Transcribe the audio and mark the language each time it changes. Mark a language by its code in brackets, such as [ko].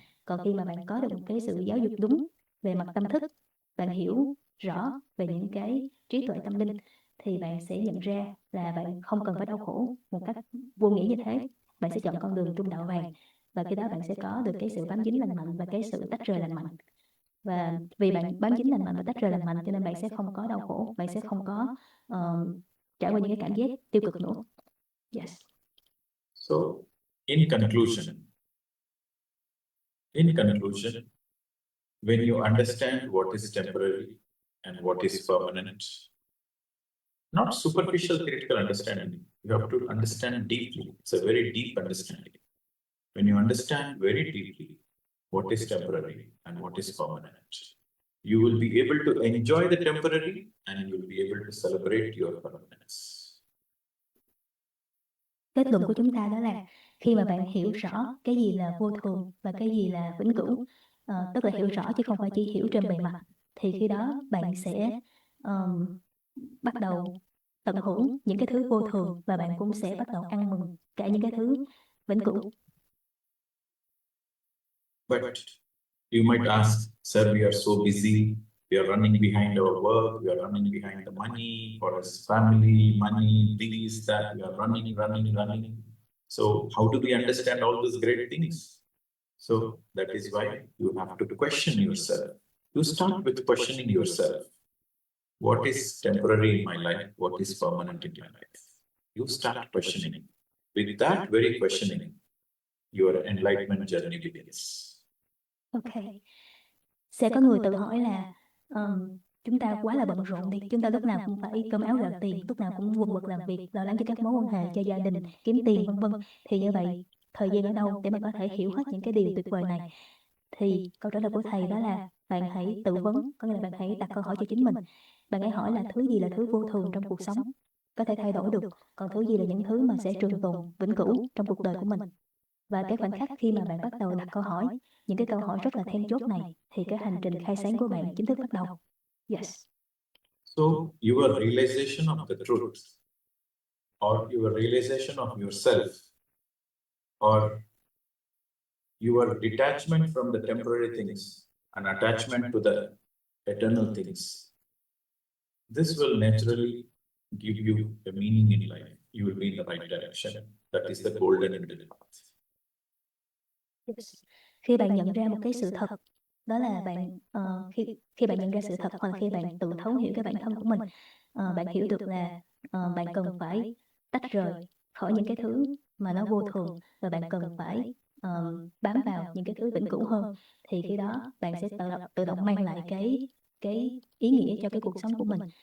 [vi] Còn khi mà bạn có được một cái sự giáo dục đúng về mặt tâm thức, bạn hiểu rõ về những cái trí tuệ tâm linh, thì bạn sẽ nhận ra là bạn không cần phải đau khổ một cách vô nghĩa như thế. Bạn sẽ chọn con đường trung đạo vàng, và khi đó bạn sẽ có được cái sự bám dính lành mạnh và cái sự tách rời lành mạnh. Và vì bạn bám dính lành mạnh và tách rời lành mạnh, cho nên bạn sẽ không có đau khổ, bạn sẽ không có trải qua những cái cảm giác tiêu cực nữa. [en] Yes. So, in conclusion, when you understand what is temporary and what is permanent, not superficial theoretical understanding, you have to understand deeply. It's a very deep understanding. When you understand very deeply what is temporary and what is permanent, you will be able to enjoy the temporary and you will be able to celebrate your permanence. [vi] Kết luận của chúng ta đó là khi mà bạn hiểu rõ cái gì là vô thường và cái gì là vĩnh cửu, tức là hiểu rõ chứ không phải chỉ hiểu trên bề mặt, thì khi đó bạn sẽ bắt đầu tận hưởng những cái thứ vô thường, và bạn cũng sẽ bắt đầu ăn mừng cả những cái thứ vĩnh cửu. [en] But you might ask, sir, we are so busy, we are running behind our work, we are running behind the money for us, family, money, this, that, we are running. So how do we understand all these great things? So that is why you have to question yourself. You start with questioning yourself. What is temporary in my life? What is permanent in my life? You start questioning. With that very questioning, your enlightenment journey begins. Ok. [vi] Sẽ có người tự hỏi là chúng ta quá là bận rộn đi, chúng ta lúc nào cũng phải cơm áo gạo tiền, lúc nào cũng quần quật làm việc, lo lắng cho các mối quan hệ, cho gia đình, kiếm tiền vân vân. Thì như vậy, thời gian ở đâu để mà có thể hiểu hết những cái điều tuyệt vời này? Thì câu trả lời của thầy đó là bạn hãy tự vấn, có nghĩa là bạn hãy đặt câu hỏi cho chính mình. Bạn hãy hỏi là thứ gì là thứ vô thường trong cuộc sống, có thể thay đổi được, còn thứ gì là những thứ mà sẽ trường tồn, vĩnh cửu trong cuộc đời của mình. Và cái khoảnh khắc khi mà bạn bắt đầu đặt câu hỏi, những cái câu hỏi rất là then chốt này, thì cái hành trình khai sáng của bạn chính thức bắt đầu. [en] Yes. So your realization of the truth, or your realization of yourself, or your detachment from the temporary things and attachment to the eternal things, this will naturally give you a meaning in life. You will be in the right direction. That is the golden middle path. Yes. [vi] Khi bạn nhận ra một cái sự thật, đó là bạn khi bạn nhận ra sự thật, hoặc là khi bạn tự thấu hiểu cái bản thân của mình, bạn hiểu được là bạn cần phải tách rời khỏi những cái thứ mà nó vô thường, và bạn cần phải bám vào những cái thứ vĩnh cửu hơn, thì khi đó bạn sẽ tự động mang lại cái ý nghĩa cho cái cuộc sống của mình.